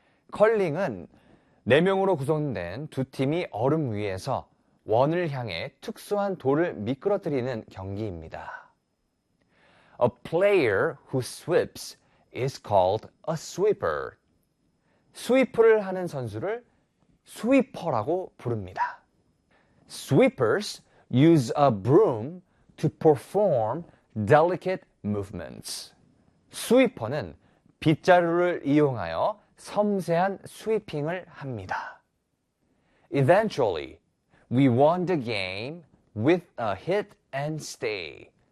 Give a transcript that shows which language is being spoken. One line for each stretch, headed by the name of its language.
Korean: 컬링은 네 명으로 구성된 두 팀이 얼음 위에서 원을 향해 특수한 돌을 미끄러뜨리는 경기입니다.
English: A player who sweeps is called a sweeper.
Korean: 스위프를 하는 선수를 스위퍼라고 부릅니다.
English: Sweepers use a broom to perform delicate movements.
Korean: 스위퍼는 빗자루를 이용하여 섬세한 스위핑을 합니다.
English: Eventually, we won the game with a hit and stay.